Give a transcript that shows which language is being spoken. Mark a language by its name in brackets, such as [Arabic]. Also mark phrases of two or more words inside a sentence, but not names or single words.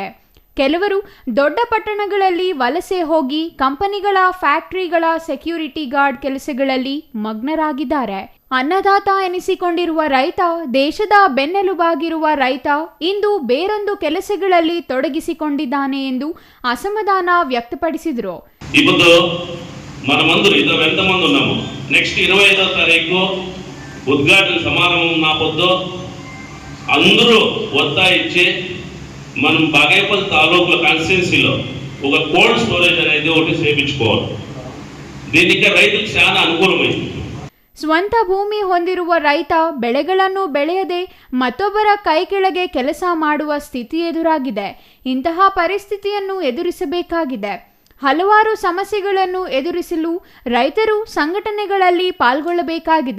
[Kannada] ಕೆಲವರು ದೊಡ್ಡ ಪಟ್ಟಣಗಳಲ್ಲಿ ವಲಸೆ ಹೋಗಿ ಕಂಪನಿಗಳ ಫ್ಯಾಕ್ಟರಿಗಳ ಸೆಕ್ಯೂರಿಟಿ ಗಾರ್ಡ್ ಕೆಲಸಗಳಲ್ಲಿ ಮಗ್ನರಾಗಿದ್ದಾರೆ. ಅನ್ನದಾತ ಎನಿಸಿಕೊಂಡಿರುವ ರೈತ, ದೇಶದ ಬೆನ್ನೆಲುಬಾಗಿರುವ ರೈತ ಇಂದು ಬೇರೊಂದು ಕೆಲಸಗಳಲ್ಲಿ ತೊಡಗಿಸಿಕೊಂಡಿದ್ದಾನೆ ಎಂದು ಅಸಮಾಧಾನ ವ್ಯಕ್ತಪಡಿಸಿದರು. [Telugu] ఇప్పుడు మనమందరూ ఇద్దరు ఎంతమంది ఉన్నాము, నెక్స్ట్ 25వ తారీఖు ఉద్ఘాటన సమారంభం నాపొద్దు అందరూ ఒత్తాయిచ్చి మనం బాగేపల్లి తాలూకుల కాన్స్టిట్యున్సీలో ఒక [English] cold storage [Telugu] అనేది ఒకటి చేయించుకోవాలి. దీనికి రైతులకు చాలా అనుకూలమైంది. [Kannada] ಸ್ವಂತ ಭೂಮಿ ಹೊಂದಿರುವ ರೈತ ಬೆಳೆಗಳನ್ನು ಬೆಳೆಯದೆ ಮತ್ತೊಬ್ಬರ ಕೈ ಕೆಳಗೆ ಕೆಲಸ ಮಾಡುವ ಸ್ಥಿತಿ ಎದುರಾಗಿದೆ. ಇಂತಹ ಪರಿಸ್ಥಿತಿಯನ್ನು ಎದುರಿಸಬೇಕಾಗಿದೆ. ಹಲವಾರು ಸಮಸ್ಯೆಗಳನ್ನು ಎದುರಿಸಲು ರೈತರು ಸಂಘಟನೆಗಳಲ್ಲಿ ಪಾಲ್ಗೊಳ್ಳಬೇಕಾಗಿದೆ.